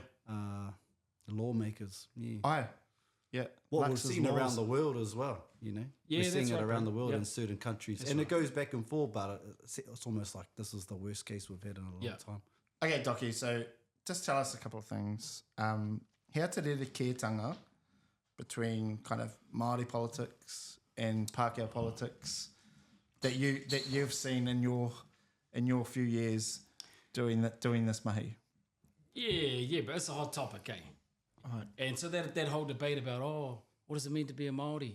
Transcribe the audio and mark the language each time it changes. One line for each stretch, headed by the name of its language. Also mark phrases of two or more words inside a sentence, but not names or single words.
English: lawmakers. Yeah. Aye. Yeah. What we've Lux's seen laws. around the world as well, you know. Yeah, We're seeing that's it right, around bro. the world Yeah. in certain countries. That's and right. it goes back and forth, but it's almost like this is the worst case we've had in a long Yeah. time. Okay, Doki, so just tell us a couple of things.
Māori: Hea te rere kētanga
English: between kind of Māori politics and Pākehā politics that you've seen in your few years doing this mahi? Yeah, but it's a hot topic, eh? Right. And so that whole debate about, what does it mean to be a Māori?